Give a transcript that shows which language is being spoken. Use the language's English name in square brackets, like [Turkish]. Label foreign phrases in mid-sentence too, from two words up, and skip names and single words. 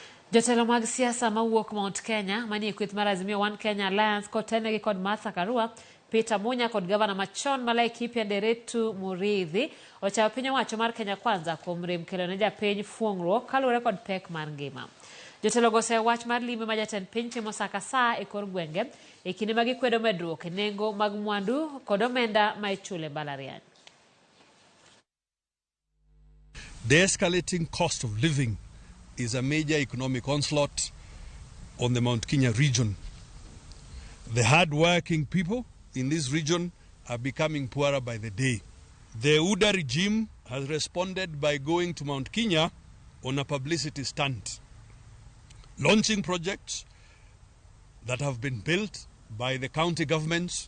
[Luo (Kenya and Tanzania)] Jotelo mag siasa mawuok Mount Kenya manie kweth mar Azimio One Kenya Alliance kotenegi kod Martha Karua, Peter Munya kod gavana machon ma Laikipia Nderetu Muriithi ochayo piny owacho mar Kenya Kwanza kuom rem kelo ne japiny fuong'ruok kaluwore kod pek mar ngima. Jotelo go oseyo wach mar limbe ma jatend piny timo saa ka saa e kor gwenge e kinde ma gikwedo medruok e nengo mag mwandu kod omenda ma ichule mbalariany. [English] The escalating cost of living is a major economic onslaught on the Mount Kenya region. The hard-working people in this region are becoming poorer by the day. The UDA regime has responded by going to Mount Kenya on a publicity stunt, launching projects that have been built by the county governments.